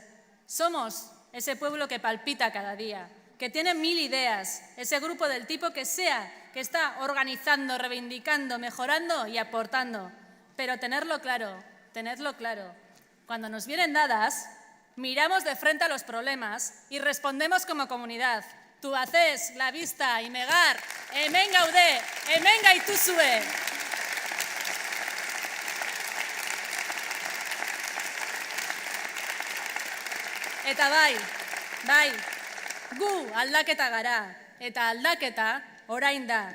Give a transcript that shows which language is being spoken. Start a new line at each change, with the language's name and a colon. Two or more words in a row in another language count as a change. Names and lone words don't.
Spanish: Somos ese pueblo que palpita cada día, que tiene 1000 ideas, ese grupo del tipo que sea, que está organizando, reivindicando, mejorando y aportando. Pero tenedlo claro, cuando nos vienen dadas, miramos de frente a los problemas y respondemos como comunidad. Tubacés, La Vista,
Basque: Imegar, hemen gaude, hemen gaituzue. Eta bai, gu aldaketa gara, eta aldaketa orain da.